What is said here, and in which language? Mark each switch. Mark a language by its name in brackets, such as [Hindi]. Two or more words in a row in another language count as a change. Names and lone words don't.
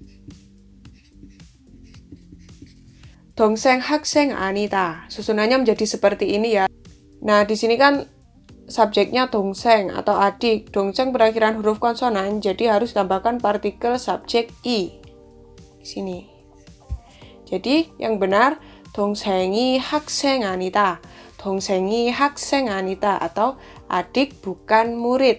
[Korean] 동생 학생 아니다. [Indonesian] Susunannya menjadi seperti ini ya. Nah, di sini kan subjeknya dongseng atau adik. Dongseng berakhiran huruf konsonan, jadi harus ditambahkan partikel subjek i. Di sini. Jadi yang benar [Korean] 동생이 학생 아니다. 동생이 학생 아니다 [Indonesian] atau adik bukan murid.